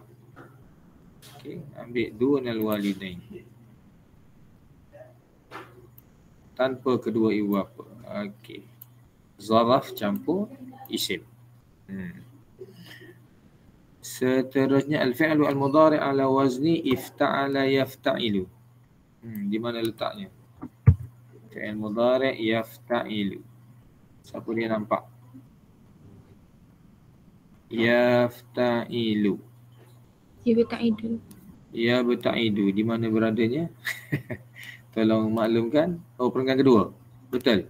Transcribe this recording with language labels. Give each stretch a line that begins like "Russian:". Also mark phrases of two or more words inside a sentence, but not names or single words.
Malay: Okey, ambil
Arabic: دون الوالدين.
Malay: Tanpa kedua ibu bapa. Okey. Zaraf campur isim. Seterusnya
Arabic: الفعل المضارع على وزن افتعل يفتعل.
Malay: Di mana letaknya?
Arabic: فعل مضارع'
Malay: yafta'ilu. Siapa dia nampak? Yafta'ilu. Yabta'idu. Yabta'idu. Di mana beradanya? Tolong maklumkan. Oh, perenggan kedua. Betul?